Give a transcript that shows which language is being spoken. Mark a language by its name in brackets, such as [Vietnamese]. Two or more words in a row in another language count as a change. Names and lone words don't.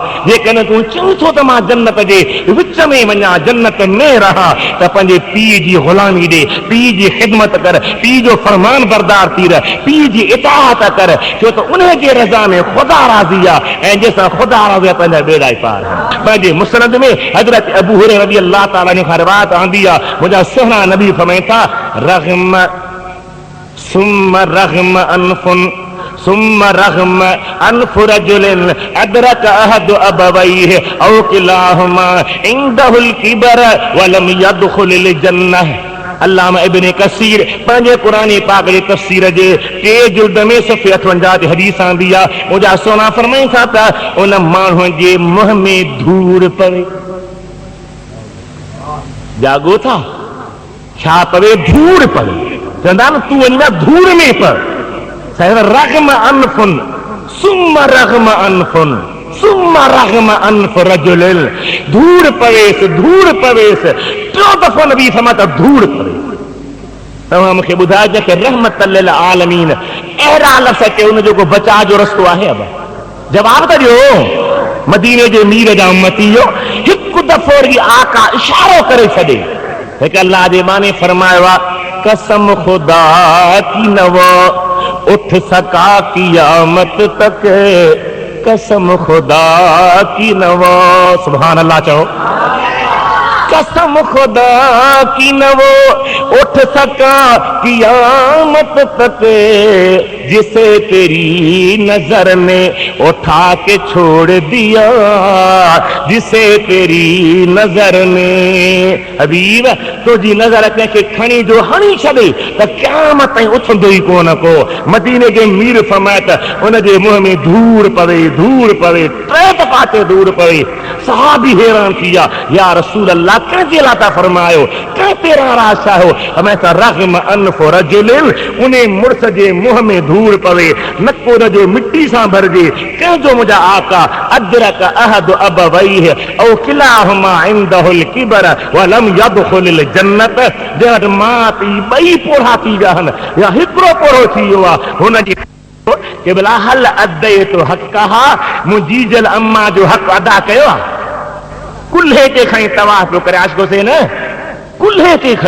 [Sindhi] जेकॾहिं तूं चईं थो त मां जन्नत जे विच में वञा, जन्नत में रहां, त पंहिंजे पीउ जी ग़ुलामी ॾे, पीउ जी ख़िदमत कर, पीउ जो फरमान बरदार थी रह, पीउ जी इताअत कर, छो त उन जे रज़ा में ख़ुदा राज़ी आहे ऐं जंहिंसां ख़ुदा राज़ी आहे पंहिंजा बेड़ा ई पार आहे। पंहिंजे मुस्नद में हज़रत अबू हुरैरा [Arabic] رضي الله تعالى عنه [Sindhi] खां रिवायत आंदी आहे, मुंहिंजा सुहिणा नबी फरमाइनि था [Arabic] رغم ثم رغم أنف ثم رغم أنف رجل أدرك أحد أبويه أو كلاهما عنده الكبر و لم يدخل الجنة. [Sindhi] अल्लामा इब्न कसीर पंहिंजे क़ुरान पाक जे तफ़सीर जे 3 जुल्द में सफ़े 58 ते हदीस आंदी आहे। मुंहिंजा सोना फरमाइनि था त उन माण्हू जे मुंहं में धूड़ पवे। जागो था छा पवे? धूड़ पवे। चवंदा न तूं वञ धूड़ में पव। [Arabic] رغم أنف ثم رغم أنف ثم رغم أنف رجل. [Sindhi] धूड़ पवेसि, धूड़ पवेसि, 3 दफ़ो नबी फरमाया धूड़ पवे। तव्हां मूंखे ॿुधाइजो कि [Arabic] رحمة للعالمين [Sindhi] अहिड़ा लफ़्ज़ के उन जो को बचाव जो रस्तो आहे? अब जवाब त ॾियो। मदीने जे मीर जा उम्मतीयो, हिकु दफ़ो वरी आका इशारो करे छॾे। हिकु अल्लाह जे माने फरमायो आहे [Urdu] قسم خدا کی نہ اٹھ سکا قیامت تک، قسم خدا کی نہ. [Arabic] سبحان الله [Sindhi] चओ। [Urdu] قسم خدا کی نہ وہ اٹھ سکا قیامت تک، جسے تیری نظر نے اٹھا کے چھوڑ دیا، جسے تیری نظر نے. [Sindhi] हबीब तुझी नजर कंहिंखे खणी जो हणी छॾे त क़यामत ताईं उथंदो ई कोन को। मदीने जे मीर फरमाए त उन जे मुंहं में धूड़ पवे, धूड़ पवे, 3 दफ़ा ते धूड़ पवे। सहाबी हैरान थी विया, [Arabic] يا رسول الله [Sindhi] कंहिंजे लाइ था फरमायो, कंहिं ते नाराज़ आहियो? हमें त [Arabic] رغم أنف رجل, [Sindhi] उन मुड़स जे मुंहं में धूड़ पवे, नको जो मिट्टी सां भरिजे। कंहिंजो मुंहिंजा आका [Arabic] أدرك أحد أبويه أو كلاهما عنده الكبر ولم يدخل الجنة, [Sindhi] जंहिं वटि मां पीउ ॿई पोढ़ा थी विया आहिनि या हिकिड़ो पोढ़ो थी वियो आहे, हुनजी के भला हल अदे तो हक़हा, मुंहिंजी जल अम्मा जो हक़ अदा कयो आहे? कुल्हे ते खणी तवाफ़ पियो करे आशिको से न, कुल्हे ते खणी।